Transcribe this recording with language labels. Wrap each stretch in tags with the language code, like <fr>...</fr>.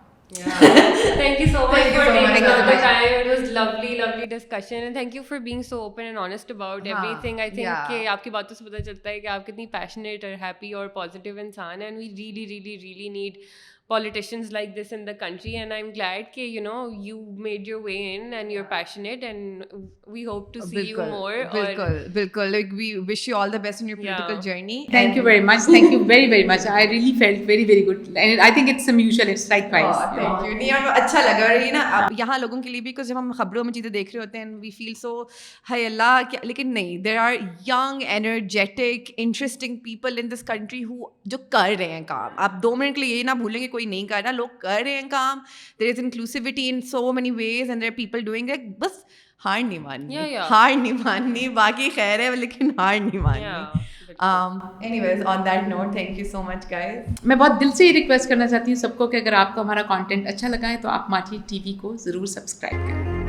<en>Thank you so much for taking all the time. It was lovely discussion and thank you for being so open and honest about everything. I think</en> <ur>کہ آپ کی باتوں سے پتہ چلتا ہے کہ آپ کتنی passionate اور happy اور positive انسان ہیں,</ur> <en>and we really need politicians like this in the country, and I'm glad that you made your way in and you're passionate, and we hope to see you more. بالکل like we wish you all the best in your political journey. Thank you very much. Thank you very, very much. I really felt very, very good. And I think it's mutual. It's likewise. Thank you.</en> <ur>نہیں اور اچھا لگا. اور یہ نا اب یہاں لوگوں کے لیے بھی جب ہم خبروں میں چیزیں دیکھ رہے ہوتے ہیں</ur> <en>we feel so</en> <ur>ہائے اللہ کیا, لیکن نہیں,</ur> <en>there are young energetic interesting people in this country</en> <ur>جو کر رہے ہیں کام. آپ 2 منٹ کے لیے یہ نہ بھولیں کہ کوئی نہیں کر رہا, لوگ کر رہے ہیں کام.</ur> <en>There is inclusivity in so many ways and there are people doing that.</en> <ur>بس ہار نہیں ماننی,</ur> <en>باقی خیر ہے لیکن ہار نہیں ماننی. Anyways, on that note, thank you so much guys.</en> <ur>میں بہت دل سے یہ ریکویسٹ کرنا چاہتی ہوں سب کو کہ اگر آپ کو ہمارا کانٹینٹ اچھا لگا ہے تو آپ ماٹھی ٹی وی کو ضرور سبسکرائب کریں.</ur>